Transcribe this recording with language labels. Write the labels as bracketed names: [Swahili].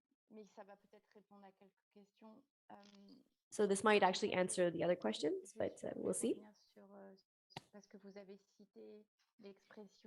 [French] Mais ça va peut-être répondre à quelques questions. [English] So this might actually answer the other questions, but we'll see. [French] Parce que vous avez cité l'expression.